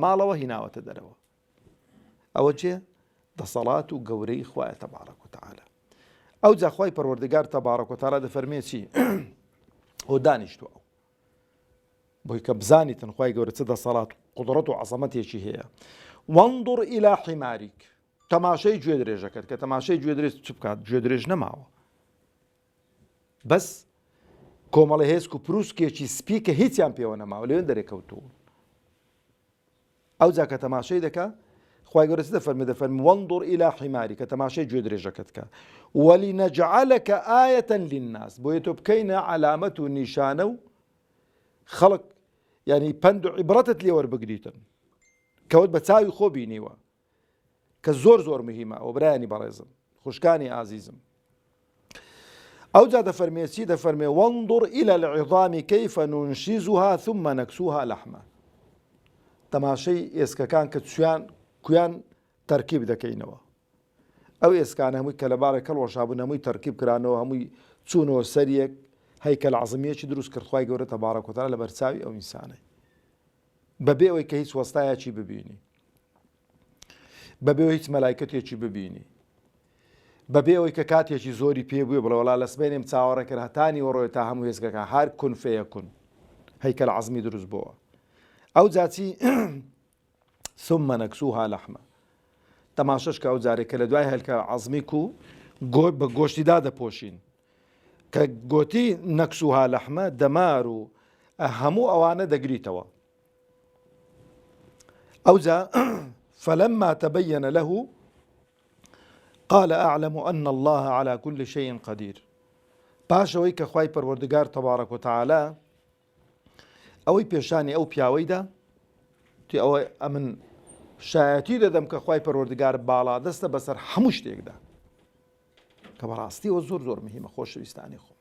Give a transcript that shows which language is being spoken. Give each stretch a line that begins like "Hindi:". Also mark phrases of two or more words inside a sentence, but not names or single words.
Central Kurdish: ماڵەوە هیناوەتە دەرەوە ئەوە چێ دەسەڵات و گەورەی خوایە
Arabic: تەبارەک و تەعالا
Central Kurdish: ئەو جا خوای پەروەردگار
Arabic: تەبارەک و تەعالا
Central Kurdish: دەفەرمێ چی ئەو دانیشتووە ئەو بۆی کە بزانیتن خوای گەورە چ دەسەڵات و قودرەت و عەزەمەتێکی هەیە
Arabic: وانظر إلى حمارك
Central Kurdish: تەماشەی گوێ درێژەکەت کە تەماشەی گوێ درێژ چ بکات گوێ درێژ نەماوە بەس کۆمەڵی هێزک و پرووسکێکی سپی کە هیچیان پێوە نەماوە لەوێن دەرێکەوتوون. ئەو جا کە تەماشای دەکا خوای گەورە چ دەفەرمێ
Arabic: وەنظر إلى حماری
Central Kurdish: کە تەماشای گوێ درێژەکەت کە
Arabic: وەلینەجعلەکە ئایەتە للناس
Central Kurdish: بۆیە تۆ بکەینە علامەت و نیشانە و خەڵک یعنی پند و عیبرەتت لێ وەربگریتن کەوت بە چاوی خۆ بینیوە کە زۆر زۆر مهمە ئەو برایانی بەڕێزم خوشکانی ئازیزم. ئەو جا دەفەرمێ چی دەفەرمێ
Arabic: وەنظر إلى العظام كيف ننشزها ثم نكسوها لحما
Central Kurdish: تەماشەی ئێسکەکان کە کویان تەرکیب دەکەینەوە. ئەو ئێسکانە هەمووی کە لەبارە کەڵ ڕۆژابوون هەمووی تەرکیب کرانەوە هەمووی چوونەوە سەریەک هەیکەل عەزمیەکی دروست کرد خوای گەورە
Arabic: تەبارەک و تەعالا
Central Kurdish: لە بەرچاوی ئەو ئینسانەی بەبێ ئەوەی کە هیچ وەستایەکی ببینی بەبێ هیچ مەلایکەتێکی ببینی بەبێ ئەوەی کە کاتێکی زۆری پێ بووە بڵێ وەڵا لە سبەینێم چاوەڕێ کرد هەتانی وەڕۆی تا هەموو هێزگەکە هەر
Arabic: کون فەیەکون
Central Kurdish: هەیکەل عەزمی دروست بووە. ئەو جاچی
Arabic: ثم نكسوها لحما
Central Kurdish: تەماشەش کە ئەو جارێک کە لە دوای هەلکە عەزمیک و بە گۆشتیدا دەپۆشین کە گۆتی
Arabic: نەکسوها لەحمە
Central Kurdish: دەمار و هەموو ئەوانە دەگریتەوە. ئەوجا
Arabic: فلما تبين له قال أعلم أن الله على كل شيء قدير
Central Kurdish: پاشەوەی کە خوای پەروەردگار
Arabic: تەبارەک و تەعالا
Central Kurdish: ئەوەی پێشانی ئەو پیاوەیدا تی ئەوە ئەمن شایەتی دەدەم کە خوای پەروەردگار باڵا دەستە بەسەر هەموو شتێکدا کە بەڕاستیەوە زۆر زۆر مهمە خۆشەویستانی خۆ.